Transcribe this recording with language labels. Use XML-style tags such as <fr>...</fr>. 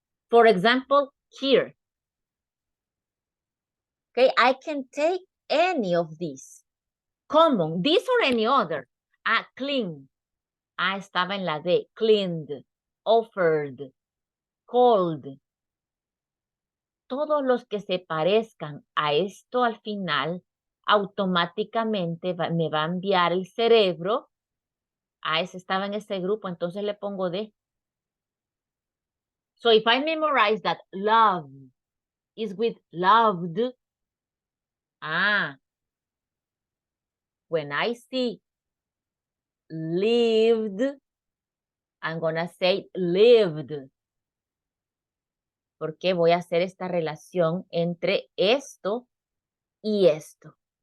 <en>For example, here. Okay, I can take any of these. Common, this or any other. Clean.</en> <es>Estaba en la D. Cleaned, offered, called. Todos los que se parezcan a esto al final, automáticamente me va a enviar el cerebro. Ese estaba en ese grupo, entonces le pongo D.</es> <en>So if I memorize that love is with loved, when I see lived, I'm gonna say lived.</en> <es>Porque voy a hacer esta relación entre esto y esto.</es>